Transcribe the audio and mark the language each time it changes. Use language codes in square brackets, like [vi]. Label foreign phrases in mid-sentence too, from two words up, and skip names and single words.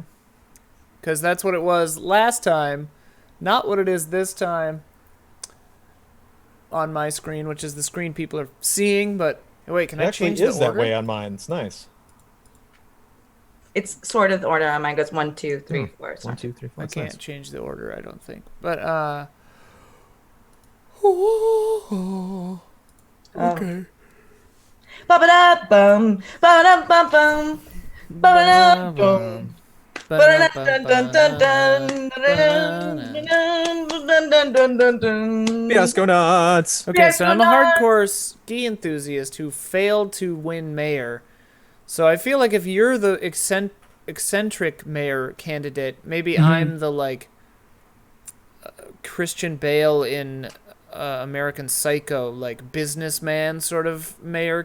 [en] Because that's what it was last time, not what it is this time on my screen, which is the screen people are seeing. But wait, can I change the order? on mine. It's nice. It's sort of the order on mine goes 1, 2, 3, 4. 1, 2, 3, 4. I It's can't nice. change the order, I don't think. But okay. Ba-ba-da-bum, ba-da-bum-bum, ba-da-da-bum, ba-da-da-dun-dun-dun-dun, dun-dun-dun-dun-dun-dun-dun. Fiasconauts. Okay, so I'm a Fiasconauts. hardcore ski enthusiast who failed to win mayor. So I feel like if you're the eccentric mayor candidate, maybe I'm the like Christian Bale in American Psycho, like businessman sort of mayoral